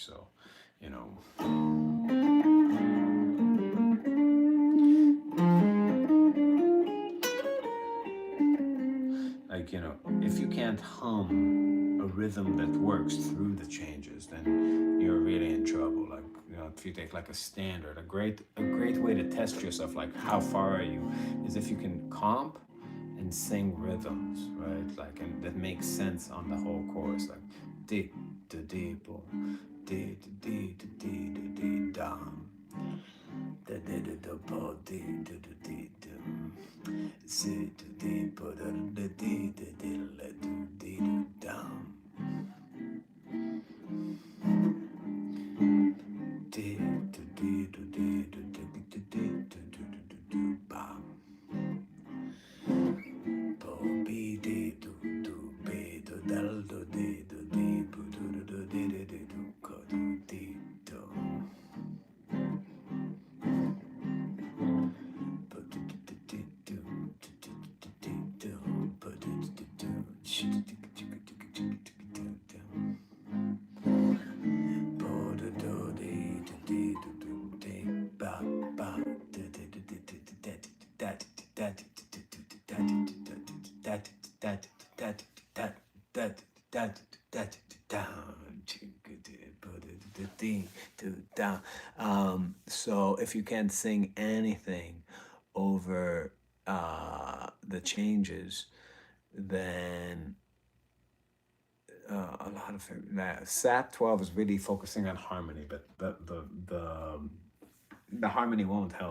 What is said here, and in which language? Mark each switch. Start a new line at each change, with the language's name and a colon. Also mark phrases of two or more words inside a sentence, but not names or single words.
English: So, you know, like, you know, if you can't hum a rhythm that works through the changes, then you're really in trouble. Like, you know, if you take like a standard, a great way to test yourself, like how far are you, is if you can comp and sing rhythms, right? Like, and that makes sense on the whole chorus, like dee da dee bo, dee da dee da dee da dee dum. Da da da da bo dee da da dee dum. Si da dee bo da da dee da dee la do dee do dum. Dee da dee da dee da da da dee da do do do do bam. Bo be dee do do be do dal do dee do dee bo do do do dee dee dee do ko do dee do. Bo do do do dee do do do do dee do bo do do do do sh do do do do do do do. Bo do do dee do dee do do dee ba ba do do do do do do da da da so if you can't sing anything over the changes, then a lot of SAT 12 is really focusing on harmony, but the harmony won't help.